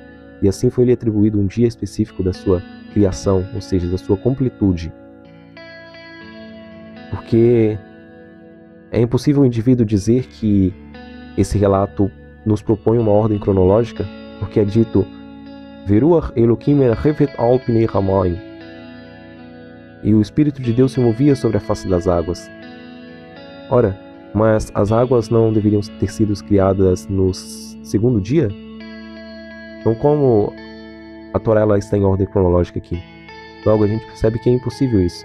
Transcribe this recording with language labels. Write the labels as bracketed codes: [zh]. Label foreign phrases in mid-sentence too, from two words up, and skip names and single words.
[pt] E assim foi-lhe atribuído um dia específico da sua criação, ou seja, da sua completude. Porque é impossível o indivíduo dizer que esse relato nos propõe uma ordem cronológica, porque é dito [he] ורוח אלהים מרחפת על פני המים, [pt] e o Espírito de Deus se movia sobre a face das águas. Ora, mas as águas não deveriam ter sido criadas no segundo dia? Então, como a Torá ela está em ordem cronológica aqui, logo a gente percebe que é impossível isso.